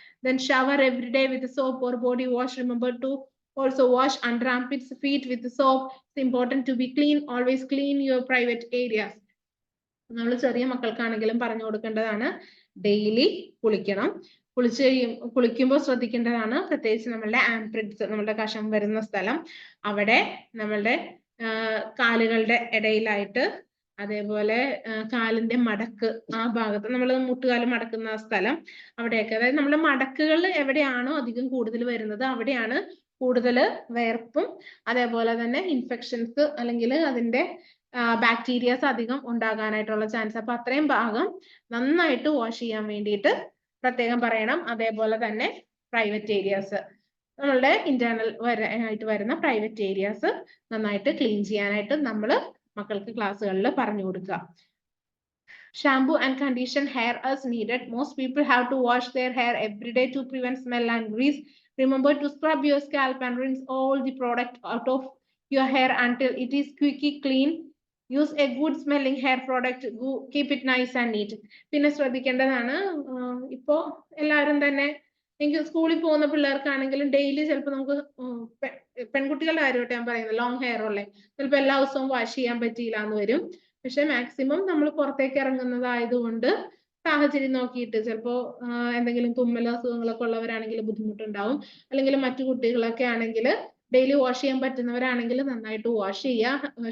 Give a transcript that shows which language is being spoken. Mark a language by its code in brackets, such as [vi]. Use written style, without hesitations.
[en] Then shower every day with soap or body wash. Remember to also wash under armpits, feet with soap. It's important to be clean. Always clean your private areas. [ml] നമ്മൾ ചെറിയ മക്കൾക്കാണെങ്കിലും പറഞ്ഞു കൊടുക്കേണ്ടതാണ് daily കുളിക്കണം. കുളിക്കുമ്പോൾ ശ്രദ്ധിക്കേണ്ടതാണ് പ്രത്യേകിച്ച് നമ്മളുടെ ആംപ്രിറ്റ്സ്, നമ്മളുടെ കഷം വരുന്ന സ്ഥലം, അവിടെ നമ്മളുടെ കാലുകളുടെ ഇടയിലായിട്ട്, അതേപോലെ കാലിന്റെ മടക്ക് ആ ഭാഗത്ത്, നമ്മൾ മുട്ടുകാല് മടക്കുന്ന സ്ഥലം, അവിടെയൊക്കെ, അതായത് നമ്മുടെ മടക്കുകൾ എവിടെയാണോ അധികം കൂടുതൽ വരുന്നത് അവിടെയാണ് കൂടുതൽ വേർപ്പും അതേപോലെ തന്നെ ഇൻഫെക്ഷൻസ് അല്ലെങ്കിൽ അതിന്റെ ബാക്ടീരിയാസ് അധികം ഉണ്ടാകാനായിട്ടുള്ള ചാൻസ്. അപ്പൊ അത്രയും ഭാഗം നന്നായിട്ട് വാഷ് ചെയ്യാൻ വേണ്ടിയിട്ട് പ്രത്യേകം പറയണം. അതേപോലെ തന്നെ പ്രൈവറ്റ് ഏരിയാസ്, നമ്മളുടെ ഇന്റേണൽ ആയിട്ട് വരുന്ന പ്രൈവറ്റ് ഏരിയാസ് നന്നായിട്ട് ക്ലീൻ ചെയ്യാനായിട്ട് നമ്മൾ മക്കൾക്ക് ക്ലാസ്സുകളിൽ പറഞ്ഞു കൊടുക്കുക. [en] Shampoo and condition hair as needed. Most people have to wash their hair every day to prevent smell and grease. Remember to scrub your scalp and rinse all the product out of your hair until it is squeaky clean. Use a good smelling hair product. Keep it nice and neat. [ml] പിന്നെ ശ്രദ്ധിക്കേണ്ടതാണ്, ഇപ്പോ എല്ലാവരും തന്നെ, എനിക്ക് സ്കൂളിൽ പോകുന്ന പിള്ളേർക്കാണെങ്കിലും daily ചിലപ്പോൾ നമുക്ക് പെൺകുട്ടികളുടെ കാര്യമായിട്ട് ഞാൻ പറയുന്നത് ലോങ് ഹെയർ ഉള്ളേ ചിലപ്പോൾ എല്ലാ ദിവസവും വാഷ് ചെയ്യാൻ പറ്റിയില്ല എന്ന് വരും. പക്ഷെ മാക്സിമം നമ്മൾ പുറത്തേക്ക് ഇറങ്ങുന്നതായതുകൊണ്ട് സാഹചര്യം നോക്കിയിട്ട്, ചിലപ്പോ എന്തെങ്കിലും തുമ്മൽ അസുഖങ്ങളൊക്കെ ഉള്ളവരാണെങ്കിൽ ബുദ്ധിമുട്ടുണ്ടാവും, അല്ലെങ്കിൽ മറ്റു കുട്ടികളൊക്കെ ആണെങ്കിൽ ഡെയിലി വാഷ് ചെയ്യാൻ പറ്റുന്നവരാണെങ്കിൽ നന്നായിട്ട് വാഷ് ചെയ്യുക.